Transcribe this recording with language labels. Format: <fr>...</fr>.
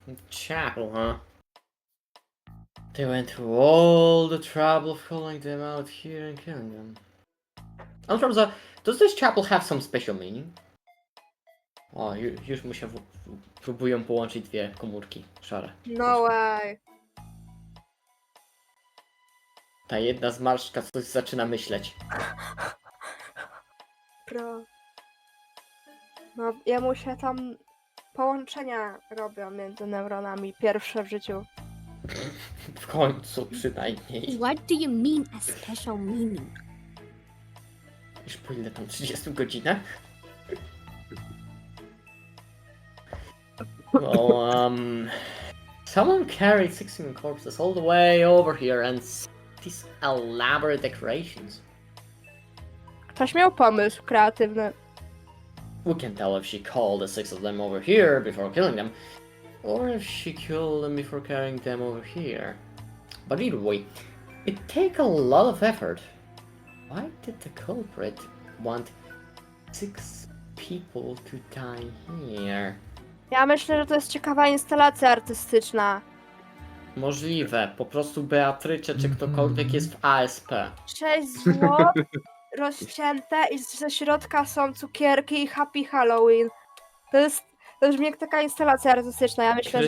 <en>Chapel, huh? They went through all the trouble of calling them out here and killing them. I'm from the... Does this chapel have some special meaning?</en> <pl>O, już mu się próbują połączyć dwie komórki szare.</pl> <en>No way.</en> <pl>Ta jedna zmarszczka coś zaczyna myśleć. Pro. No, jemu się tam połączenia robią między neuronami. Pierwsze w życiu. W końcu przynajmniej.</pl> <en>What do you mean a special meaning?</en> <pl>Już po ile tam 30 godzinach?</pl> <en>Well, someone carried 16 corpses all the way over here and these elaborate decorations.</en> <pl>Ktoś miał pomysł kreatywny.</pl> <en>We can tell if she called the 6 of them over here before killing them, or if she killed them before carrying them over here. But either way, it takes a lot of effort. Why did the culprit want 6 people to die here?</en> <pl>Ja myślę, że to jest ciekawa instalacja artystyczna. Możliwe, po prostu Beatrycze czy ktokolwiek jest w ASP. 6 zwłok rozcięte i ze środka są cukierki i</pl> <en>Happy Halloween.</en> <pl>To brzmi jak taka instalacja artystyczna. Ja myślę, że w</pl>